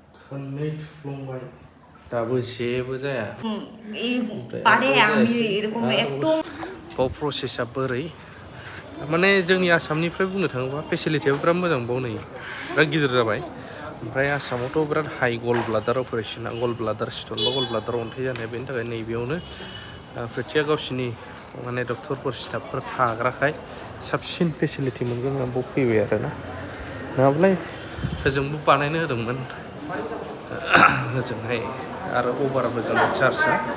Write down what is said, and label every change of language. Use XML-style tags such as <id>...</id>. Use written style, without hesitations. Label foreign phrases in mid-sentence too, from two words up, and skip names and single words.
<brx>खननै थुफ्लंबाय दाबो जेबो जाया</brx> <bn>পারে আমি এরকম একটু</bn> <brx>बाव प्रसेसा बोरै माने जोंनि आसामनिफ्राय बुंनो थाङोबा फेसिलिटियाबो बिराद मोजां बाव नै बिराद गिदिर जाबाय ओमफ्राय आसामावथ' बिराद हाइ</brx> <en>gall bladder</en> <brx>अपारेशना</brx> <en>gall bladder stone</en> <brx>बा</brx> <en>gall bladder</en> <brx>अन्थाइ जानाय बेनि थाखाय नैबेयावनो प्रिटिया गावसिनि माने डक्टरफोर स्टाफफोर थाग्राखाय साबसिन फेसिलिटि मोनगोन होननानै बाव फैबाय आरोना नङाब्लालाय होजोंबो बानायनो होदोंमोन होजोंहाय आरो अभारबो जाबाय चार्जआ</brx>